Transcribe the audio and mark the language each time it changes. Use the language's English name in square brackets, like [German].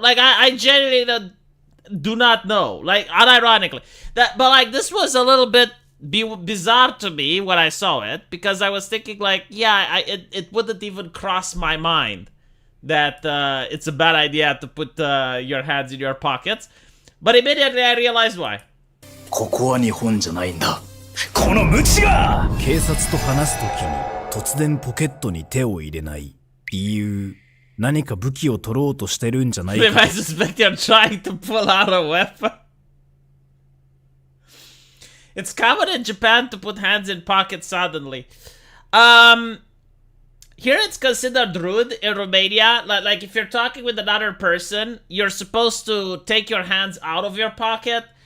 [English] Like, I genuinely do not know. Like, unironically. But, like, this was a little bit bizarre to me when I saw it. Because I was thinking, like, yeah, it wouldn't even cross my mind that it's a bad idea to put your hands in your pockets. But immediately I realized why. [Japanese] ここは日本じゃないんだ。この無知が警察と話すときに突然ポケットに手を入れない理由、何か武器を取ろうとしてるんじゃないか。 [English] If I suspect you're trying to pull out a weapon. It's common in Japan to put hands in pockets suddenly. Here it's considered rude in Romania. Like if you're talking with another person, you're supposed to take your hands out of your pocket.